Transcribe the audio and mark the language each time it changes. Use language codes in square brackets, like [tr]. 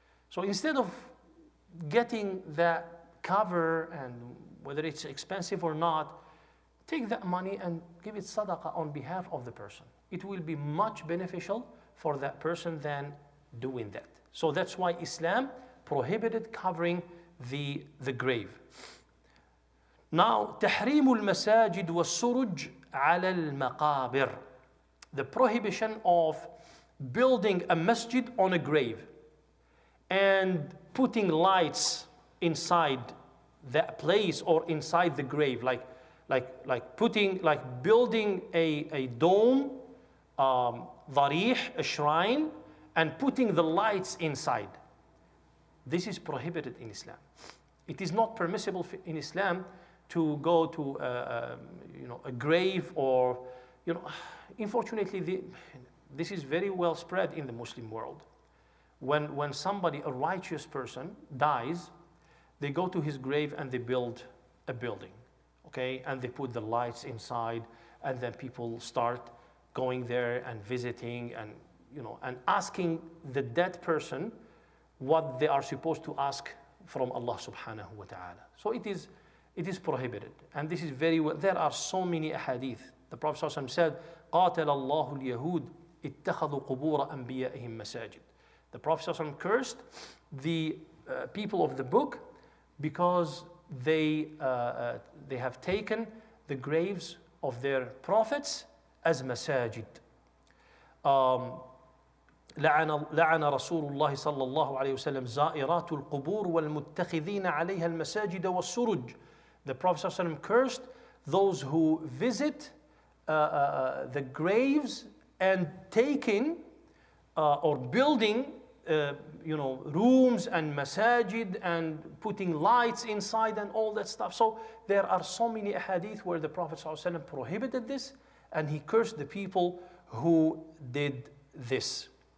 [en] So instead of getting that cover, and whether it's expensive or not, take that money and give it sadaqah on behalf of the person. It will be much beneficial for that person than doing that. So that's why Islam prohibited covering the grave. [ar] Now, تحريم المساجد والسرج على المقابر. [en] The prohibition of building a masjid on a grave and putting lights inside that place or inside the grave, like building a dome, ضريح, a shrine, and putting the lights inside. This is prohibited in Islam. It is not permissible in Islam to go to you know, a grave, or, you know, unfortunately this is very well spread in the Muslim world. When somebody, a righteous person, dies, they go to his grave and they build a building, okay? And they put the lights inside, and then people start going there and visiting, and, you know, and asking the dead person what they are supposed to ask from Allah subhanahu wa ta'ala. So it is prohibited. And this is very well, there are so many ahadith. The Prophet ﷺ said, [ar] قَاتَلَ اللَّهُ الْيَهُودِ اتَّخَذُوا قُبُورَ أَنْبِيَائِهِمْ مَسَاجِدِ. [en] The Prophet ﷺ cursed the people of the book because they have taken the graves of their prophets as masajid. [ar] لعن رسول الله صلى الله عليه وسلم زائرات القبور والمتخذين عليها المساجد والسرج. [en] The Prophet ﷺ cursed those who visit the graves and taking or building rooms and masajid and putting lights inside and all that stuff. So there are so many ahadith where the Prophet ﷺ prohibited this, and he cursed the people who did this.